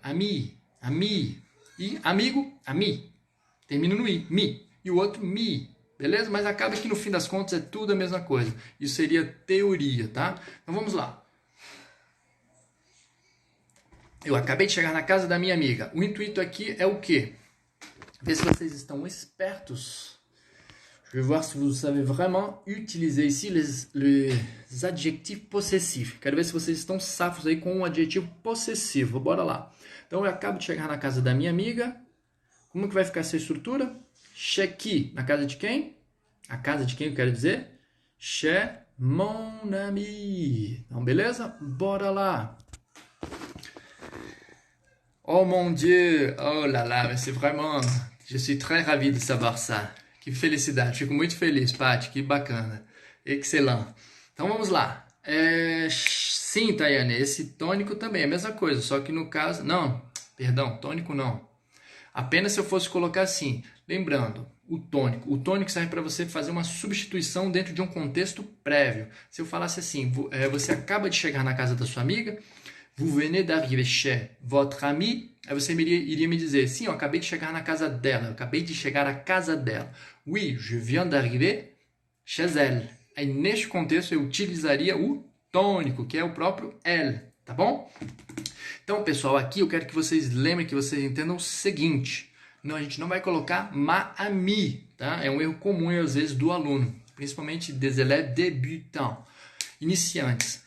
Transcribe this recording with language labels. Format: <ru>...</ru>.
<pt>Ami, ami. E amigo, ami. Termina no I, mi. E o outro, mi. Beleza? Mas acaba que no fim das contas é tudo a mesma coisa. Isso seria teoria, tá? Então, vamos lá. Eu acabei de chegar na casa da minha amiga. O intuito aqui é o quê? Ver se vocês estão espertos.</pt> <fr>Je vais voir si vous savez vraiment utiliser ici les adjetifs possessifs.</fr> <pt>Quero ver se vocês estão safos aí com o adjetivo possessivo. Bora lá. Então, eu acabo de chegar na casa da minha amiga. Como que vai ficar essa estrutura?</pt> <fr>Chez qui?</fr> <pt>Na casa de quem? A casa de quem eu quero dizer?</pt> <fr>Chez mon ami.</fr> <pt>Então, beleza? Bora lá.</pt> <fr>Oh mon Dieu! Oh là là, mais c'est vraiment... Je suis très ravi de savoir ça.</fr> <pt>Que felicidade, fico muito feliz, Paty, que bacana. Excelente. Então vamos lá. Sim, Tayane, esse tônico também é a mesma coisa, só que no caso... Não, perdão, tônico não. Apenas se eu fosse colocar assim, lembrando, o tônico. O tônico serve para você fazer uma substituição dentro de um contexto prévio. Se eu falasse assim, você acaba de chegar na casa da sua amiga,</pt> <fr>vous venez d'arriver chez votre amie,</fr> <pt>aí você iria me dizer, sim, eu acabei de chegar na casa dela, eu acabei de chegar à casa dela.</pt> <fr>Oui, je viens d'arriver chez elle.</fr> <pt>Aí neste contexto eu utilizaria o tônico, que é o próprio elle, tá bom? Então, pessoal, aqui eu quero que vocês lembrem, que vocês entendam o seguinte. Não, a gente não vai colocar ma ami, tá? É um erro comum, às vezes, do aluno, principalmente</pt> <fr>des élèves débutants,</fr> <pt>iniciantes.</pt>